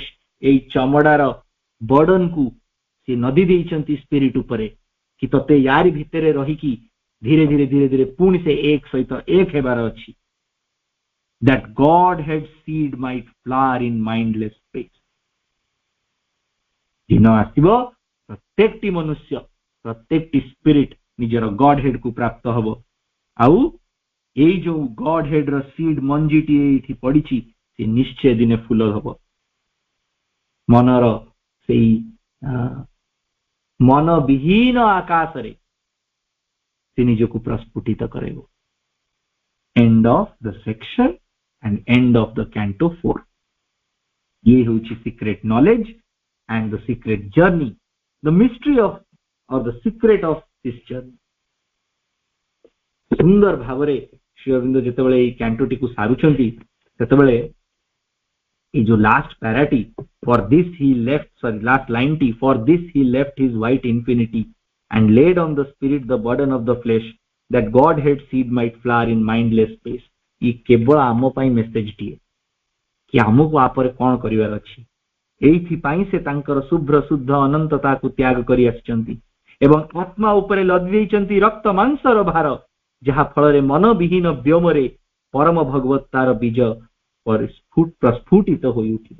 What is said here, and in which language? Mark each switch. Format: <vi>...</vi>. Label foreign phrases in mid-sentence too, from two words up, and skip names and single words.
<or>ଏଇ ଚମଡାର ବର୍ଡନକୁ ସେ ନଦୀ ଦେଇଛନ୍ତି ସ୍ପିରିଟ ଉପରେ, କି ତତେ ୟାରି ଭିତରେ ରହିକି ଧୀରେ ଧୀରେ ଧୀରେ ଧୀରେ ପୁଣି ସେ ଏକ ସହିତ ଏକ ହେବାର ଅଛି।</or> <en>that Godhead seed might flower in mindless space.</en> <or>ଦିନ ଆସିବ ପ୍ରତ୍ୟେକଟି ମନୁଷ୍ୟ, ପ୍ରତ୍ୟେକଟି ସ୍ପିରିଟ ନିଜର ଗଡ୍ ହେଡ୍ କୁ ପ୍ରାପ୍ତ ହବ। ଆଉ ଏଇ ଯୋଉ ଗଡ୍ ହେଡ୍ ର ସିଡ୍ ମଞ୍ଜିଟି ଏଇଠି ପଡିଛି, ସେ ନିଶ୍ଚୟ ଦିନେ ଫୁଲ ହବ। ମନର ସେଇ ମନ ବିହୀନ ଆକାଶରେ ସେ ନିଜକୁ ପ୍ରସ୍ଫୁଟିତ କରାଇବ।</or> <en>end of the section and end of the canto 4.</en> <or>ଏ ହଉଛି</or> <en>secret knowledge and the secret journey, the mystery of or the secret of this journey.</en> <or>ସୁନ୍ଦର ଭାବରେ ଶ୍ରୀ ଅରବିନ୍ଦ ଯେତେବେଳେ ଏଇ କ୍ୟାଣ୍ଟୋଟି କୁ ସାରୁଛନ୍ତି, ସେତେବେଳେ ଏଇ ଯୋଉ ଲାଷ୍ଟ ପ୍ୟାରାଟି,</or> <en>for this he left, sorry, last line ଟି, for this he left his white infinity and laid on the spirit the burden of the flesh, that Godhead seed might flower in mindless space.</en> <or>ଇ କେବଳ ଆମ ପାଇଁ ମେସେଜଟିଏ କି ଆମକୁ ଆପରେ କଣ କରିବାର ଅଛି। ଏଇଥିପାଇଁ ସେ ତାଙ୍କର ଶୁଭ୍ର ଶୁଦ୍ଧ ଅନନ୍ତତାକୁ ତ୍ୟାଗ କରି ଆସିଛନ୍ତି ଏବଂ ଆତ୍ମା ଉପରେ ଲଦି ଦେଇଛନ୍ତି ରକ୍ତ ମାଂସର ଭାର, ଯାହା ଫଳରେ ମନ ବିହୀନ ବ୍ୟୋମରେ ପରମ ଭଗବତ୍ତାର ବୀଜ ପ୍ରସ୍ଫୁଟିତ ହୋଇ ଉଠିବ।</or>